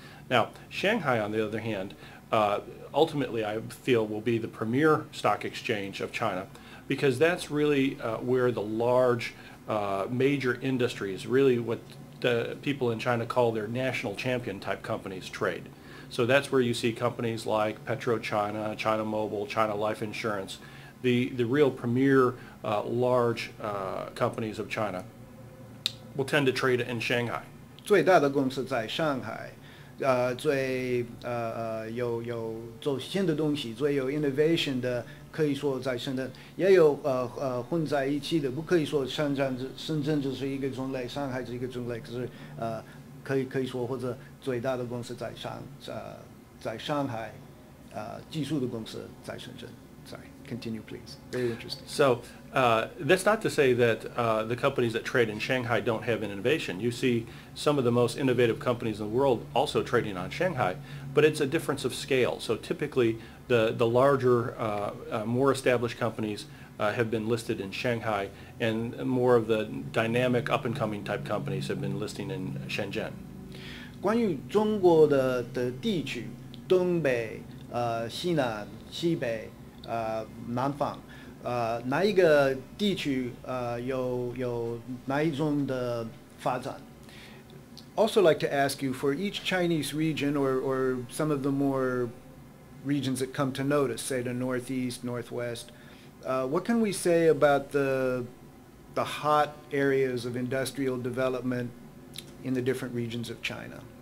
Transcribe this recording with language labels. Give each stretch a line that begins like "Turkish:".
English: Now, Shanghai, on the other hand, ultimately I feel will be the premier stock exchange of China, because that's really where the large major industries, really what the people in China call their national champion type companies, trade. So that's where you see companies like PetroChina, China Mobile, China Life Insurance, the real premier large companies of China will tend to trade in Shanghai.
Chinese: 最大的公司在上海。最有做新的东西，最有 innovation 的，可以说在深圳，也有混在一起的，不可以说深圳就是一个种类，上海是一个种类，可是可以说或者最大的公司在上海，技术的公司在深圳。
English: Sorry, continue please. Very interesting. So that's not to say that the companies that trade in Shanghai don't have innovation. You see some of the most innovative companies in the world also trading on Shanghai, but it's a difference of scale. So typically the larger, more established companies have been listed in Shanghai, and more of the dynamic up-and-coming type companies have been listing in Shenzhen.
Chinese: 关于中国的地区，东北、西南、西北、南方，哪一个地区有哪一种的发展？
English: Also like to ask you for each Chinese region or some of the more regions that come to notice, say the Northeast, Northwest, what can we say about the hot areas of industrial development in the different regions of China?